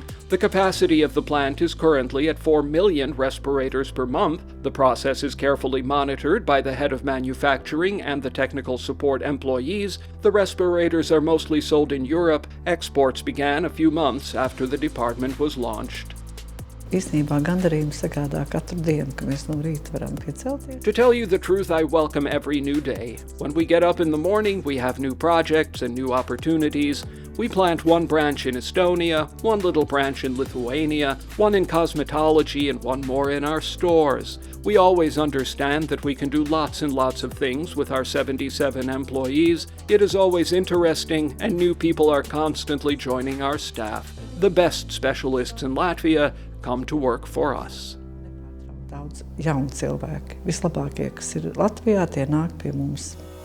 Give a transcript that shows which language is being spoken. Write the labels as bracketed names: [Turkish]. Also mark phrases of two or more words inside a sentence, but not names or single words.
[English] The capacity of the plant is currently at 4 million respirators per month. The process is carefully monitored by the head of manufacturing and the technical support employees. The respirators are mostly sold in Europe. Exports began a few months after the department was launched. [Latvian] Īstenībā gandarījumu sagādā katru dienu, ka mēs no rīta varam piecelties. [English] To tell you the truth, I welcome every new day. When we get up in the morning, we have new projects and new opportunities. We plant one branch in Estonia, one little branch in Lithuania, one in cosmetology, and one more in our stores. We always understand that we can do lots and lots of things with our 77 employees. It is always interesting, and new people are constantly joining our staff. The best specialists in Latvia come to work for us. [Latvian] Daudz jaunu cilvēku. Vislabākie, kas ir Latvijā, tie nāk pie mums.